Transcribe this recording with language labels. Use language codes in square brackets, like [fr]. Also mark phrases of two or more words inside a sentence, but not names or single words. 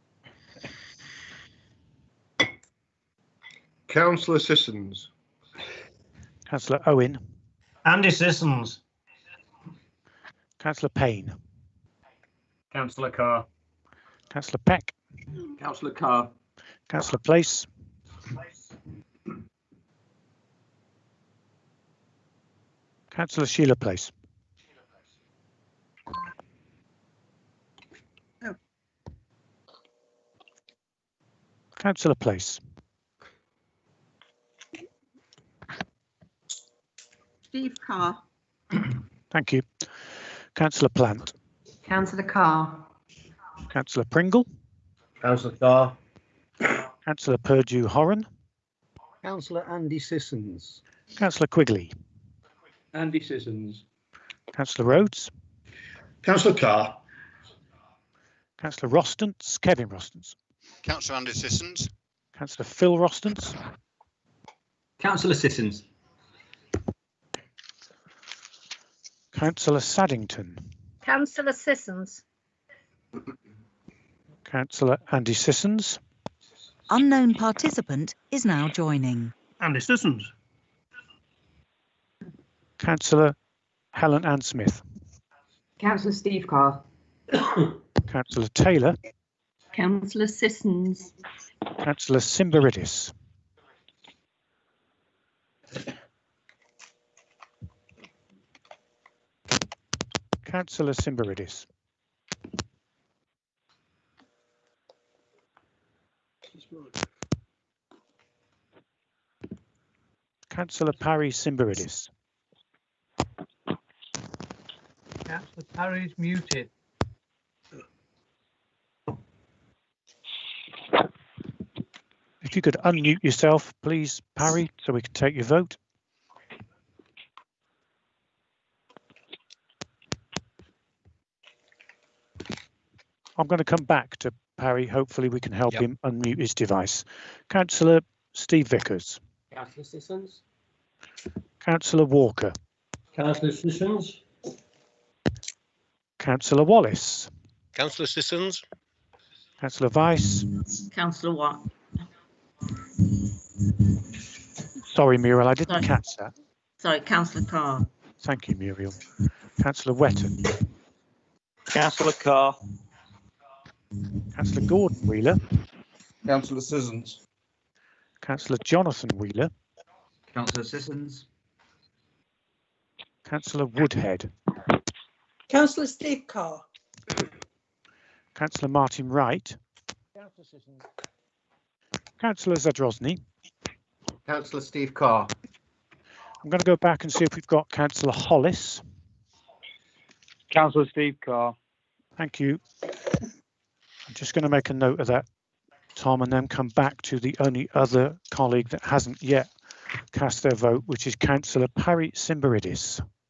[en] Councillor Sissons. Councillor Owen. Andy Sissons. Councillor Payne. Councillor Carr. Councillor Peck. Councillor Carr. Councillor Place. Councillor Sheila Place. Councillor Place. Steve Carr. Thank you. Councillor Plant. Councillor Carr. Councillor Pringle. Councillor Carr. Councillor Purdue Horan. Councillor Andy Sissons. Councillor Quigley. Andy Sissons. Councillor Rhodes. Councillor Carr. Councillor Rostance. Kevin Rostance. Councillor Andy Sissons. Councillor Phil Rostance. Councillor Sissons. Councillor Saddington. Councillor Sissons. Councillor Andy Sissons. Unknown participant is now joining. Andy Sissons. Councillor Helen Ann Smith. Councillor Steve Carr. Councillor Taylor. Councillor Sissons. Councillor Simbaridis. Councillor Simbaridis. Councillor Parry Simbaridis. Councillor Parry's muted. If you could unmute yourself, please, Parry, so we can take your vote. I'm going to come back to Parry. Hopefully we can help him unmute his device. Councillor Steve Vickers. Councillor Sissons. Councillor Walker. Councillor Sissons. Councillor Wallace. Councillor Sissons. Councillor Vice. Councillor Watt. Sorry, Muriel, I didn't catch that. Sorry, Councillor Carr. Thank you, Muriel. Councillor Wetton. Councillor Carr. Councillor Gordon Wheeler. Councillor Sissons. Councillor Jonathan Wheeler. Councillor Sissons. Councillor Woodhead. Councillor Steve Carr. Councillor Martin Wright. Councillor Sissons. Councillor Zadrozny. Councillor Steve Carr. I'm going to go back and see if we've got Councillor Hollis. Councillor Steve Carr. Thank you. I'm just going to make a note of that, Tom, and then come back to the only other colleague that hasn't yet cast their vote, which is Councillor Parry Simbaridis.